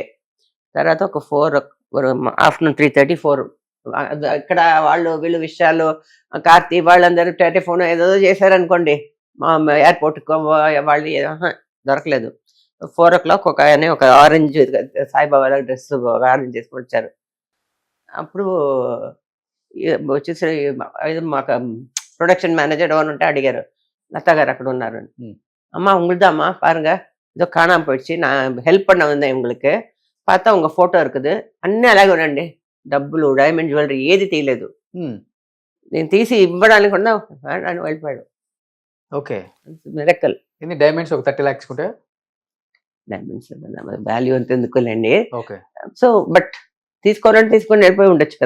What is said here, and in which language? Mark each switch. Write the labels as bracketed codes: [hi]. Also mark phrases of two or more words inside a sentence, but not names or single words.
[te] తర్వాత ఒక 4 ఆఫ్టర్నూన్ 3:30 4 ఇక్కడ వీళ్ళు విషయాలు కార్తీ వాళ్ళందరూ టెలిఫోన్ ఏదో చేశారనుకోండి, మా ఎయిర్పోర్ట్ వాళ్ళు దొరకలేదు. 4 o'clock ఒక ఆయన ఒక ఆరెంజ్ సాయిబాబా డ్రెస్ ఆరెంజ్ చేసుకొని వచ్చారు. అప్పుడు వచ్చేసి మాకు ప్రొడక్షన్ మేనేజర్ ఎవరు ఉంటే అడిగారు, లతా గారు అక్కడ ఉన్నారు. [ta] అమ్మా உங்களுதாம்மா பாருங்க ஏதோ காணாம போயிடுச்சு, நான் ஹெல்ப் பண்ண வந்தேன் உங்களுக்கு, பார்த்தா உங்க ఫోటో இருக்குது, [te] అన్నీ అలాగే ఉండండి, డబ్బులు డైమండ్ జ్యువెలరీ ఏది తీయలేదు. నేను తీసి ఇవ్వడానికి కూడా అని వెళ్ళిపోయాడు. ఓకే, మిరకల్. ఎన్ని డైమండ్స్? ఒక 30 lakhs ఉంటే డైమండ్స్ వాల్యూ అంత ఎందుకులేండి. ఓకే, [en] so but [te] తీసుకోవాలంటే తీసుకొని వెళ్ళిపోయి ఉండొచ్చు కదా.